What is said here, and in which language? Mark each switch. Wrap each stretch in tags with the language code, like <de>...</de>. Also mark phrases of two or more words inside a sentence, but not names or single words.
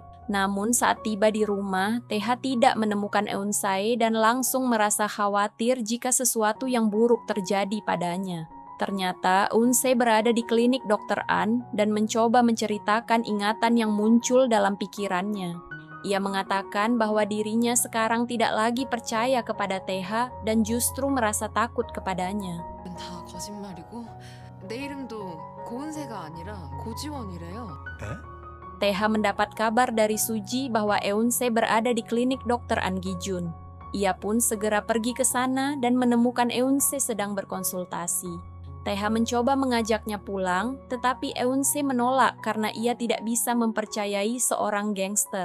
<id>Namun saat tiba di rumah, Taeha tidak menemukan Eun-se dan langsung merasa khawatir jika sesuatu yang buruk terjadi padanya. Ternyata Eun-se berada di klinik Dr. An dan mencoba menceritakan ingatan yang muncul dalam pikirannya. Ia mengatakan bahwa dirinya sekarang tidak lagi percaya kepada Taeha dan justru merasa takut kepadanya.</id> <ko>다 거짓말이고 내 이름도 고은세가 아니라 고지원이래요.</ko> <id>Taeha mendapat kabar dari Suji bahwa Eun-se berada di klinik Dr. An Gi-jun. Ia pun segera pergi ke sana dan menemukan Eun-se sedang berkonsultasi. Taeha mencoba mengajaknya pulang, tetapi Eun-se menolak karena ia tidak bisa mempercayai seorang gangster.</id>